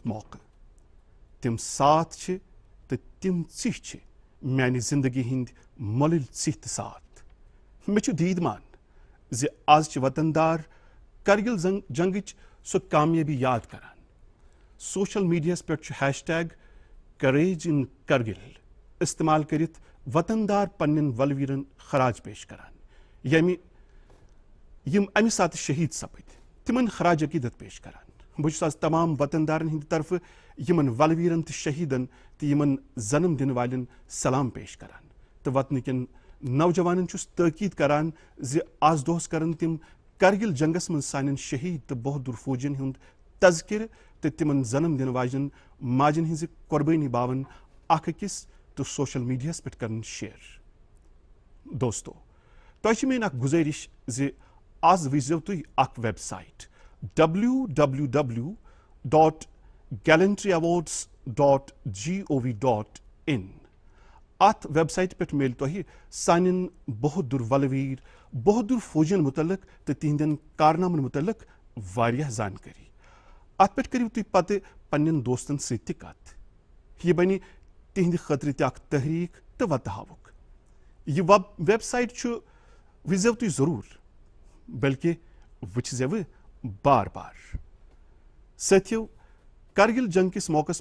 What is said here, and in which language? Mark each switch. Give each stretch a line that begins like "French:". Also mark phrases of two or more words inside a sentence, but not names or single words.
Kashmiri: موقعہٕ تِم ساتھ چھِ تہٕ تِم ژِہۍ چھِ میانہِ زندگی ہٕنٛدۍ مۄلٕلۍ ژِہۍ تہٕ ساتھ مےٚ چھُ دیٖدمان زِ آز چھِ وطندار کرگل جنگٕچ سۄ کامیٲبی یاد کران
English: social media
Kashmiri: پٮ۪ٹھ چھُ
English: hashtag courage in Kargil
Kashmiri: استعمال کٔرِتھ وطندار پننٮ۪ن ولویٖرن خراج پیش کران یِم امہِ ساتہٕ شہیٖد سپٕدۍ تِمن خراج عقیٖدت پیش کران بہٕ چھُس آز تمام وطندارن ہٕنٛدِ طرفہٕ یِمن ولویٖرن تہٕ شہیٖدن تہٕ یِمن زنم دِنہٕ والٮ۪ن سلام پیش کران تہٕ وطنہٕ کٮ۪ن نوجوانن چھُس تٲکیٖد کران زِ آز دۄہس کرن تِم کرگل جنگس منٛز سانٮ۪ن شہیٖد تہٕ بہودُر فوجین ہُنٛد تذکرٕ تہٕ تِمن زنم دِنہٕ واجٮ۪ن ماجن ہٕنٛزِ قۄربٲنی باوَن اکھ أکِس تہٕ
English: social media
Kashmiri: پٮ۪ٹھ کرن شیر دوستو تۄہہِ چھِ میٲنۍ اکھ گُزٲرِش زِ آز وٕچھزیو تُہۍ اکھ ویب سایٹ www.gallantryAwards.gov.in اتھ ویب سایٹہِ پٮ۪ٹھ میلہِ تۄہہِ سانٮ۪ن بہودُر ولویٖر بہودُر فوجین متعلق تہٕ تِہنٛدٮ۪ن کارنامن متعلق واریاہ زانکٲری اتھ پٮ۪ٹھ کٔرِو تُہۍ پتہٕ پننٮ۪ن دوستن سۭتۍ تہِ کتھ یہِ بنہِ تِہنٛدِ خٲطرٕ تہِ اکھ تحریٖک تہٕ وتہٕ ہاوُکھ یہِ ویب سایٹ چھُ وٕچھزیو تُہۍ ضروٗر بلکہِ وٕچھزیو بار بار ساتھیو کرگل جنگ کِس موقعس